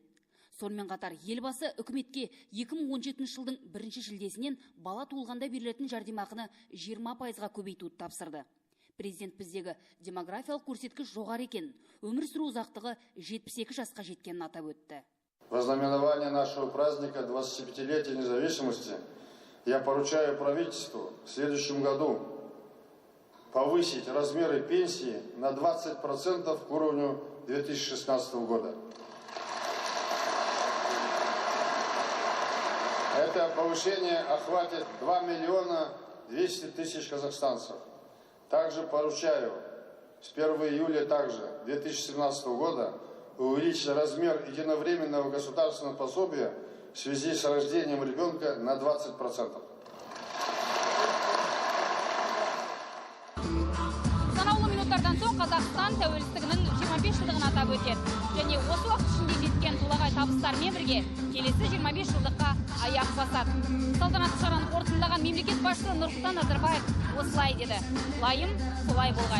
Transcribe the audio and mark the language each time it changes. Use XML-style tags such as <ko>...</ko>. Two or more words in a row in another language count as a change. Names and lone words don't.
<kk>Сонымен қатар елбасы үкіметке 2017 жылдың 1 шілдесінен бала туылғанда берілетін жәрдемақыны 20%-ға көбейтуді тапсырды. Президент біздегі демографиялық көрсеткіш жоғары екенін, өмір сүру ұзақтығы 72 жасқа жеткенін атап өтті.</kk> <ru>В ознаменование нашего праздника 25-летия независимости я поручаю правительству в следующем году повысить размеры пенсии на 20% к уровню 2016 года. Это повышение охватит 2 миллиона 200 тысяч казахстанцев. Также поручаю с 1 июля 2017 года увеличить размер единовременного государственного пособия в связи с рождением ребенка на 20%.</ru> <kk>Санаулы жиындардан соң Қазақстан тәуелсіздігінің 25 жылдығын атап өтеді. Және осы уақыт ішінде жеткен толағай табыстармен бірге келесі 25 жылдыққа аяқ басады. Салтанатты шараны қорытындылаған мемлекет басшысы Нұрсұлтан Назарбаев осылай деді: лайым солай болғай.</kk>